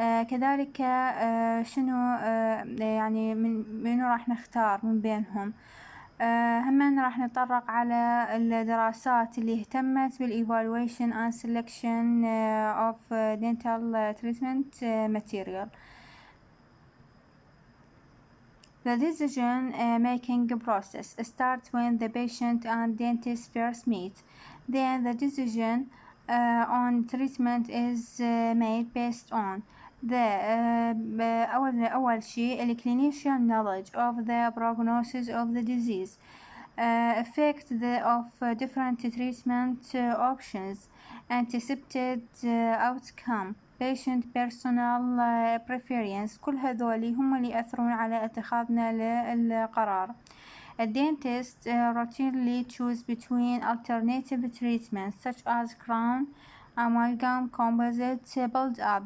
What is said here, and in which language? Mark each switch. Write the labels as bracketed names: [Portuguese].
[Arabic] كذلك شنو يعني منو راح نختار من بينهم. هم راح نتطرق على الدراسات اللي اهتمت بال [English] evaluation and selection of dental treatment material. The decision making process starts when the patient and dentist first meet. Then the decision on treatment is made based on [Arabic] أول شيء [English] الclinician knowledge of the prognosis of the disease, effect of different treatment options, anticipated outcome, patient personal preference. [Arabic] كل هذولي هم اللي يأثرون على اتخاذنا للقرار. [English] A dentist routinely choose between alternative treatments such as crown, amalgam, composite, build up.